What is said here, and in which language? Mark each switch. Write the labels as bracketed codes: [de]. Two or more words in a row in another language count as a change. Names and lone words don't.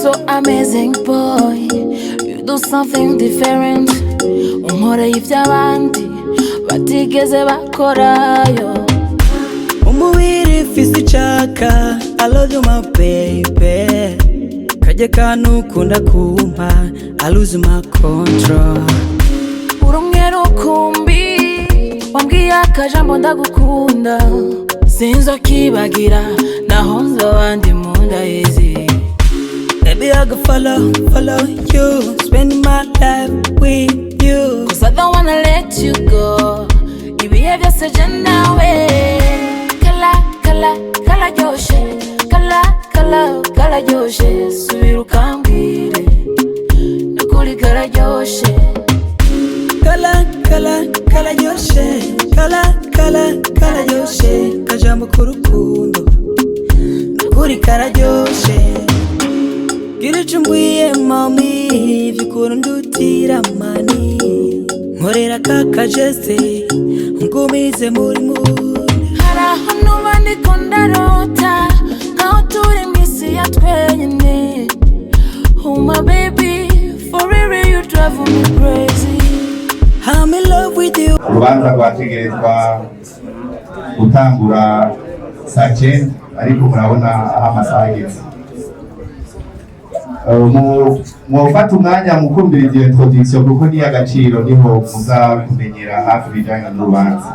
[en] Amazing boy, you do something different. [rn] Unkora ivy'abandi batigeze bakorayo. Umubiri fisi icyaka, [en] I love you my baby. [rn] Kajya kantu ukunda kumpa, [en] I lose my control. [rn] Urumwe rukumbi, wambwiye akajambo ndagukunda. Sinzokibagira, naho nzoba ndi mu nda y'isi. [en] Baby, I go follow you, spending my life with you. Cause I don't wanna let you go. [rn] Ibihe byose je nawe. Kala joshe, kala joshe. Subira ukambwire, nukuri kala joshe. Kala joshe, kala joshe. Kajambo k'urukundo, nukuri kala joshe. Gira ico umbwiye mami, vy'ukuri undutira mani. Nkorera kakajeste, ungumize muri mood. Haraho nuba ndiko ndarota, nkaho turi mw'isi ya twenyene. [en] Oh my baby, for real you drive me crazy. I'm in love with you. [rn] Urubanza rwategerezwa gutangura saa 9, ariko murabona aho amasaha ageze. Mwofata umwanya mukumvira iyo introduction kuko ni agaciro, niho muza kumenyera hafi ibijanye n'urubanza.